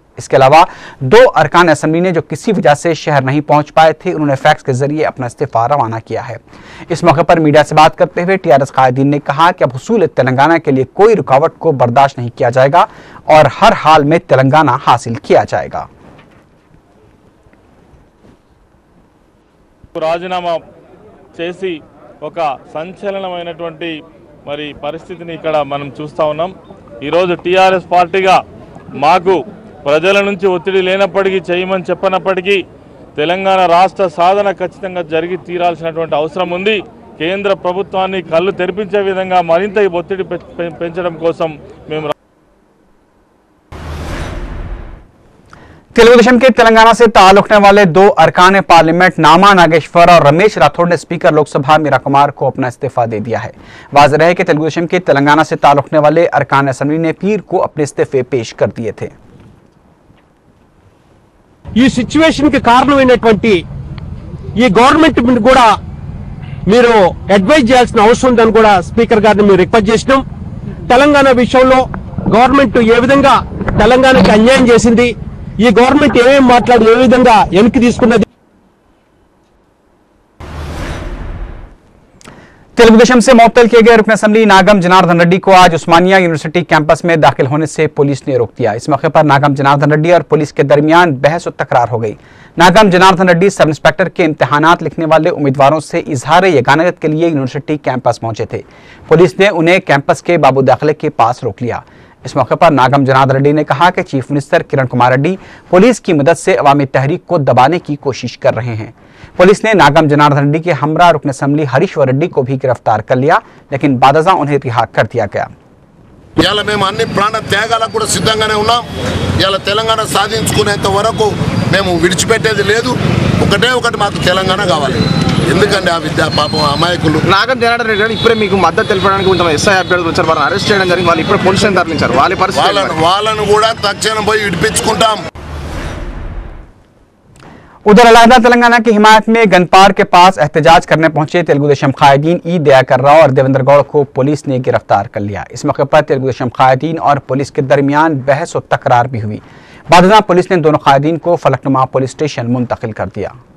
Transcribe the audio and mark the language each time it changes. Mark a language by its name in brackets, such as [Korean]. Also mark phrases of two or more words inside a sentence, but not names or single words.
[Urdu] اس کے علاوہ 2 ارکان اسمبلی نے جو کسی وجہ سے شہر نہیں پہنچ پائے تھے، انہوں نے فیکس کے ذریعے اپنا استعفیٰ روانہ کیا ہے. اس موقع پر میڈیا سے بات کرتے ہوئے ٹی آر ایس قائدین نے کہا کہ اب حصول تلنگانہ کے لیے کوئی رکاوٹ کو برداشت نہیں کیا جائے گا اور ہر حال میں تلنگانہ حاصل کیا جائے گا. [Telugu] రాజీనామా చేసి ఒక సంచలనమైనటువంటి మరి పరిస్థితిని ఇక్కడ మనం చూస్తా ఉన్నాం। ఈరోజు టీఆర్ఎస్ పార్టీగా మాకు ప్రజల నుంచి ఒత్తిడి లేనప్పటికీ చేయమని చెప్పనప్పటికీ తెలంగాణ రాష్ట్ర సాధన ఖచ్చితంగా జరిగి తీరాల్సినటువంటి అవసరం ఉంది. కేంద్ర ప్రభుత్వాన్ని కళ్ళు తెరిపించే విధంగా మరింత ఒత్తిడి పెంచడం కోసం మేము [Urdu] تیلگو دیشم کے تلنگانہ سے تعلق رکھنے والے دو ارکان پارلیمنٹ ناما ناگیشور اور رمیش راٹھوڑ نے اسپیکر لوک سبھا میرا کمار کو اپنا استعفیٰ دے دیا ہے. واضح ہے کہ تیلگو دیشم کے تلنگانہ سے تعلق رکھنے والے ارکان اسمبلی نے پیر کو اپنے استعفے پیش کر دیے تھے. [Telugu] ఈ సిచ్యువేషన్ కి కారణమైనటువంటి ఈ గవర్నమెంట్ కూడా మీరు అడ్వైజ్ చేయాల్సిన అవసరం ఉందని కూడా స్పీకర్ గారిని మేము రిక్వెస్ట్ చేసినాం. తెలంగాణ విషయంలో గవర్నమెంట్ ఏ విధంగా తెలంగాణకి అన్యాయం చేసింది, ఈ గవర్నమెంట్ ఏమేం మాట్లాడి ఏ విధంగా వెనక్కి తీసుకున్నది. [Urdu] تیلگو دیشم سے معطل کیے گئے رکن اسمبلی ناگم جناردن ریڈی کو آج عثمانیہ یونیورسٹی کیمپس میں داخل ہونے سے پولیس نے روک دیا. اس موقع پر ناگم جناردن ریڈی اور پولیس کے درمیان بحث اور تکرار ہو گئی. ناگم جناردن ریڈی [English] sub inspector [Urdu] کے امتحانات لکھنے والے امیدواروں سے اظہار یگانت کے لیے یونیورسٹی کیمپس پہنچے تھے. پولیس نے انہیں کیمپس کے بابو داخلے کے پاس روک لیا. اس موقع پر ناگم جناردن ریڈی نے کہا کہ [English] chief minister [Urdu] کرن کمار ریڈی پولیس کی مدد سے عوامی تحریک کو دبانے کی کوشش کر رہے ہیں. پولیس نے ناگم جناردن ریڈی کے ہمرا رکن اسمبلی ہریشور ریڈی کو بھی گرفتار کر لیا، لیکن بعدجا انہیں رہا کر دیا گیا. [Telugu] ఇయాల మేము అన్ని ప్రాణ త్యాగాలకు కూడా సిద్ధంగానే ఉన్నాం. ఇయాల తెలంగాణ సాధించుకునేంత వరకు మేము విడిచిపెట్టేది లేదు. ఒకటి మాకు తెలంగాణ కావాలి. ఎందుకంటే ఆ విద్యా పాపం అమాయకులు నాగం జనార్దన్ రెడ్డి ఇప్పుడే మీకు మద్దతు తెలపడానికి కొంచెం ఎస్ఐ అభ్యర్థులు వచ్చారు, వారిని అరెస్ట్ చేయడం జరిగింది. వాళ్ళు ఇప్పుడు పోలీసులను తరలించారు. వాళ్ళను కూడా తక్షణం పోయి విడిపించుకుంటాం. [Urdu] ادھر علاحدہ تلنگانہ کی حمایت میں گنپار کے پاس احتجاج کرنے پہنچے تیلگو دیشم قائدین ای دیاکر راؤ اور دیویندر گوڑ کو پولیس نے گرفتار کر لیا. اس موقع پر تیلگو دیشم قائدین اور پولیس کے درمیان بحث اور تکرار بھی ہوئی. بادشاہ پولیس نے دونوں قائدین کو فلک نما [English] police station [Urdu] منتقل کر دیا.